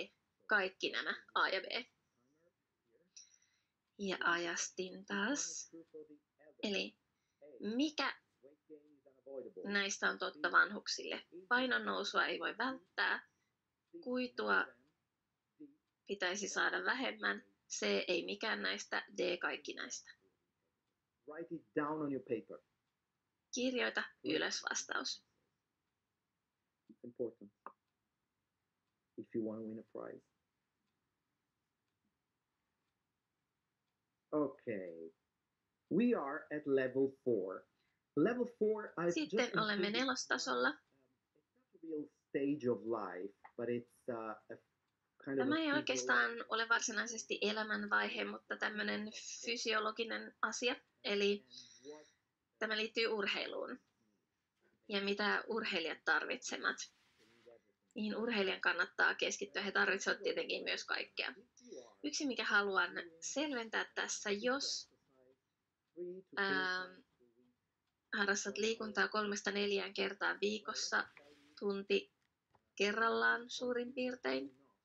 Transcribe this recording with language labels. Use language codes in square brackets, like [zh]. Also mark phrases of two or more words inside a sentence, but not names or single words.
[fi] Kaikki nämä A ja B. Ja ajastin taas. Eli mikä näistä on totta vanhuksille? Painon nousua ei voi välttää. Kuitua pitäisi saada vähemmän. C. Ei mikään näistä. D. Kaikki näistä. [en] Write it down on your paper. [fi] Kirjoita ylös vastaus. [en] It's important if you want to win a prize. Okay. We are at level 4. Level 4, I've [fi] Sitten [en] just [fi] olemme [en] included [fi] nelostasolla. [en] It's not a real stage of life, but it's a kind of [fi] Tämä [en] a [fi] ei oikeastaan ole varsinaisesti elämänvaihe, mutta tämmöinen fysiologinen asia. Eli tämä liittyy urheiluun. Ja mitä urheilijat tarvitsevat. Mihin urheilijan kannattaa keskittyä. He tarvitsevat tietenkin myös kaikkea. Yksi, mikä haluan selventää tässä, jos harrastat liikuntaa 3-4 kertaa viikossa, tunti kerrallaan suurin piirtein.